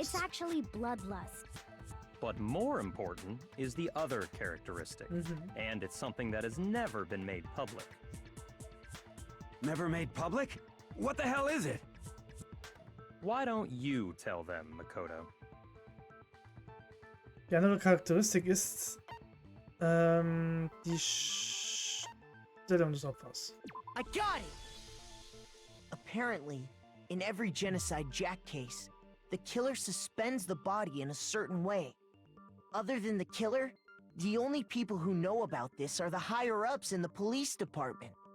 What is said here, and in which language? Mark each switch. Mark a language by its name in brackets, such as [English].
[English] It's actually bloodlust. But more important is the other characteristic, and it's something that has never been made public. Never made public? What the hell is it? Why don't you tell them, Makoto? [German] Die andere Charakteristik ist die Stellung des Opfers. [English] I got it! Apparently, in every Genocide Jack case, the killer suspends the body in a certain way. Other than the killer, the only people who know about this are the higher-ups in the police department.